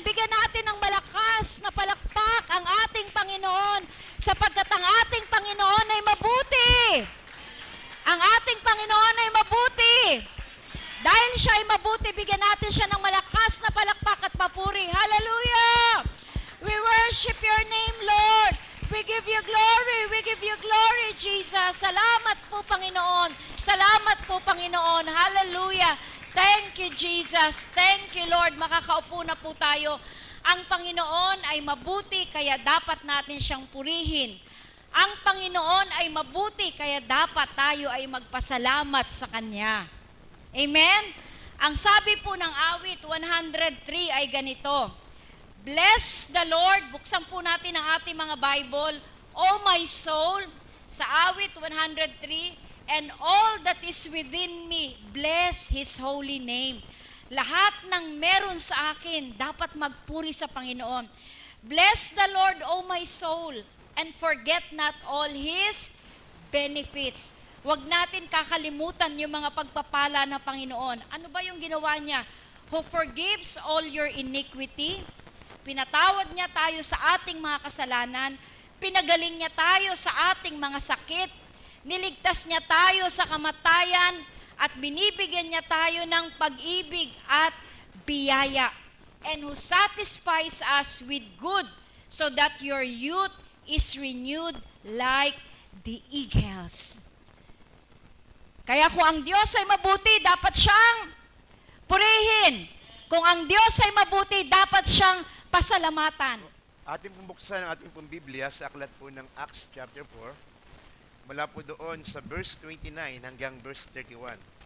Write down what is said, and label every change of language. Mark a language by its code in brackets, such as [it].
[tl] Bigyan natin ng malakas na palakpak ang ating Panginoon sapagkat ang ating Panginoon ay mabuti. Ang ating Panginoon ay mabuti. Dahil siya ay mabuti, bigyan natin siya ng malakas na palakpak at papuri. Hallelujah! [en] We worship your name, Lord. We give you glory. We give you glory, Jesus. [tl] Salamat po, Panginoon. Salamat po, Panginoon. [en] Hallelujah. Thank you, Jesus. Thank you, Lord. [tl] Makakaupo na po tayo. Ang Panginoon ay mabuti, kaya dapat natin siyang purihin. Ang Panginoon ay mabuti, kaya dapat tayo ay magpasalamat sa Kanya. Amen? Ang sabi po ng awit 103 ay ganito, [en] Bless the Lord. [tl] Buksan po natin ang ating mga Bible. [en] O my soul, [tl] sa awit 103, [en] and all that is within me, bless His holy name. [tl] Lahat ng meron sa akin, dapat magpuri sa Panginoon. [en] Bless the Lord, O my soul, and forget not all His benefits. [tl] Huwag natin kakalimutan yung mga pagpapala ng Panginoon. Ano ba yung ginawa niya? [en] Who forgives all your iniquity. [tl] Pinatawad niya tayo sa ating mga kasalanan. Pinagaling niya tayo sa ating mga sakit. Niligtas niya tayo sa kamatayan at binibigyan niya tayo ng pag-ibig at biyaya. [en] And who satisfies us with good so that your youth is renewed like the eagles. [tl] Kaya kung ang Diyos ay mabuti, dapat siyang purihin. Kung ang Diyos ay mabuti, dapat siyang pasalamatan. Ating pong buksan ang ating pong Biblia sa aklat po ng Acts chapter 4. Mula po doon sa verse 29 hanggang verse 31.